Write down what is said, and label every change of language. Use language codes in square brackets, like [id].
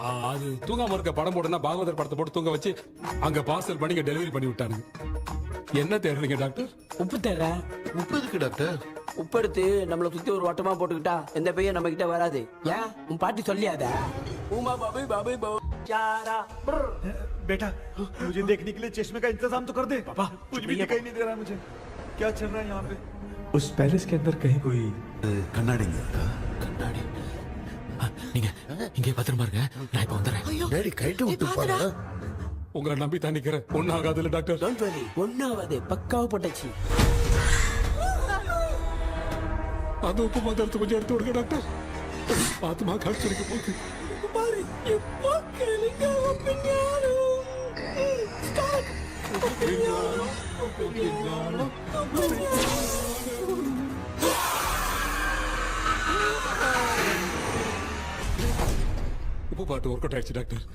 [ta] அது தூங்காம இருக்க படம் போடுனா பாகவதர் படத்தை போட்டு தூங்க வச்சு அங்க பார்சல் பண்ணி டெலிவரி பண்ணி விட்டானுங்க என்ன தேடுறீங்க டாக்டர் உப்பு தேடுற உப்பு இருக்கு டாக்டர் உப்பு எடுத்து நம்மள சுத்தி ஒரு வட்டமா போட்டுக்கிட்டா எந்த பையன் நம்ம கிட்ட வராது ஏன் உன் பாட்டி சொல்லியாத உமா பாபு பாபு பாபு [hi] चारा बेटा मुझे देखने के लिए चश्मे का इंतजाम तो कर दे पापा कुछ भी दिखाई नहीं दे रहा है मुझे क्या चल रहा है यहाँ पे उस पैलेस के अंदर कहीं कोई [ta] கண்ணாடி கண்ணாடி நீங்க இங்கே பத்திரமா இருங்க நான் இப்ப வந்துடுறேன் டேடி கைட்டு விட்டு போறா உங்களை நம்பி தான் நிக்கிறேன் ஒன்னும் ஆகாதுல்ல டாக்டர் [en] don't worry [ta] ஒன்னாவது பக்காவா போட்டாச்சு அது உப்பு மாத்திரத்தை கொஞ்சம் எடுத்து விடுங்க டாக்டர் பாத்துமா கடிச்சிருக்க போகுது பாரு இப்போ கேளுங்க உப்பு பாட்டு ஒர்க் அவுட் ஆயிடுச்சு டாக்டர்